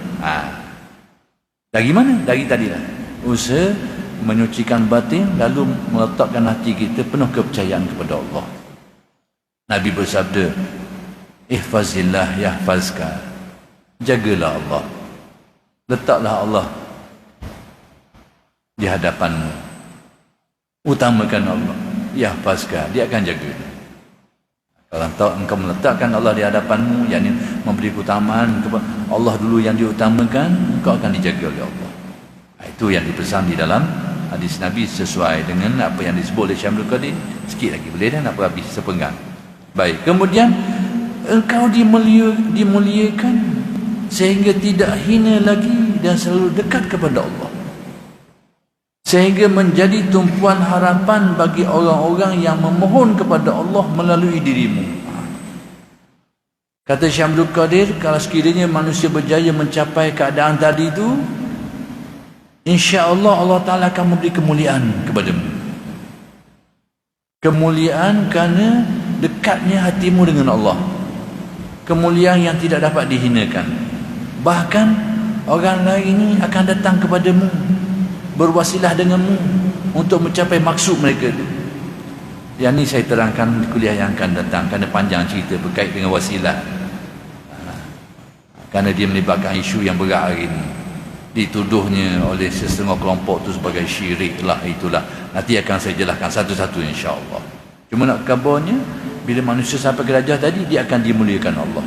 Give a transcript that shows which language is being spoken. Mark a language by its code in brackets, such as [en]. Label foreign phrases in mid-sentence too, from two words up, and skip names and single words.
[ms] Dari mana? Dari tadilah usaha menyucikan batin, lalu meletakkan hati kita penuh kepercayaan kepada Allah. Nabi bersabda, [ar] احفظ الله يحفظك. [ms] Jagalah Allah, letaklah Allah di hadapanmu, utamakan Allah, yahfazka, dia akan jaga. Kalau engkau meletakkan Allah di hadapanmu, yakni memberi keutamaan kepada Allah dulu yang diutamakan, engkau akan dijaga oleh Allah. Itu yang dipesan di dalam hadis Nabi, sesuai dengan apa yang disebut oleh Syekh Abdul Qadir. Sikit lagi boleh dah, nak habis sepenggal. Baik, kemudian engkau dimuliakan sehingga tidak hina lagi dan selalu dekat kepada Allah, sehingga menjadi tumpuan harapan bagi orang-orang yang memohon kepada Allah melalui dirimu. Kata Syekh Abdul Qadir, kalau sekiranya manusia berjaya mencapai keadaan tadi itu, [ar] إن شاء الله [ms] Allah Ta'ala akan memberi kemuliaan kepadamu. Kemuliaan kerana dekatnya hatimu dengan Allah, kemuliaan yang tidak dapat dihinakan. Bahkan orang lain ini akan datang kepadamu, berwasilah denganmu untuk mencapai maksud mereka itu. Yang ini saya terangkan di kuliah yang akan datang, kerana panjang cerita berkait dengan wasilah. Kerana dia melibatkan isu yang berat hari ini, dituduhnya oleh setengah kelompok itu sebagai syirik lah, itulah. Nanti akan saya jelaskan satu-satu [ar] إن شاء الله. [ms] Cuma nak kabarnya, bila manusia sampai ke darjah tadi, dia akan dimuliakan Allah.